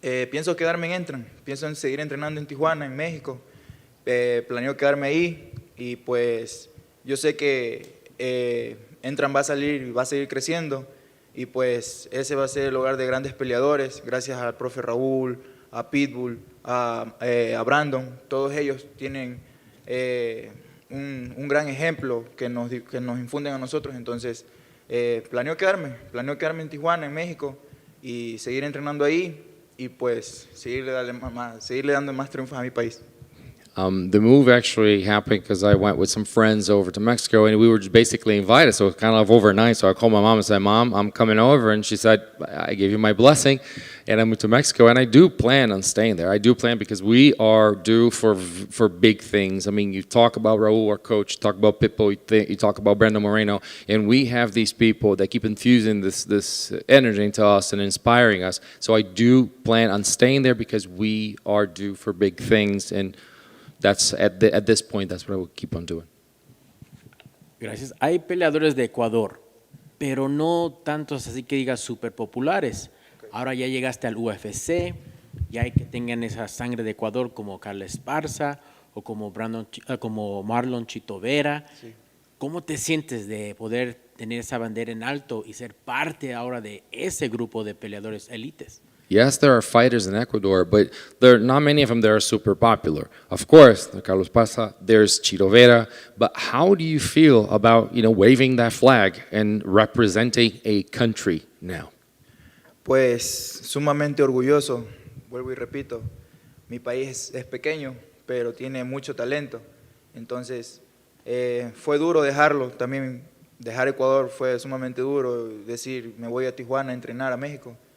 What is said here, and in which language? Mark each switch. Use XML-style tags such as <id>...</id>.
<es>pienso quedarme en Entram, pienso en seguir entrenando en Tijuana, en México, planeo quedarme ahí y pues yo sé que Entram va a seguir creciendo y pues ese va a ser el hogar de grandes peleadores, gracias al profe Raúl, a Pitbull, a Brandon, todos ellos tienen un gran ejemplo que nos infunden a nosotros, entonces planeo quedarme en Tijuana, en México y seguir entrenando ahí y pues seguirle dando más triunfos a mi país.</es> <en>The move actually happened because I went with some friends over to Mexico and we were just basically invited, so it was kind of overnight. So I called my mom and said, Mom, I'm coming over. And she said, I gave you my blessing. And I moved to Mexico and I do plan on staying there. I do plan because we are due for big things. I mean, you talk about Raul, our coach, you talk about Pitbull, you talk about Brandon Moreno, and we have these people that keep infusing this energy into us and inspiring us. So I do plan on staying there because we are due for big things, and that's at this point, that's what I will keep on doing.</en> <es>Gracias. Hay peleadores de Ecuador, pero no tantos así que digas súper populares. Ahora ya llegaste al UFC, ya hay que tengan esa sangre de Ecuador como Carlos Esparza o como Marlon Chito Vera. Sí. ¿Cómo te sientes de poder tener esa bandera en alto y ser parte ahora de ese grupo de peleadores élites?</es> <en>Yes, there are fighters in Ecuador, but there are not many of them that are super popular. Of course, there's Carlos Pasa, there's Chito Vera, but how do you feel about, waving that flag and representing a country now?</en> <es>Pues sumamente orgulloso, vuelvo y repito, mi país es pequeño, pero tiene mucho talento, entonces fue duro dejarlo, también dejar Ecuador fue sumamente duro, decir me voy a Tijuana a entrenar a México.</es>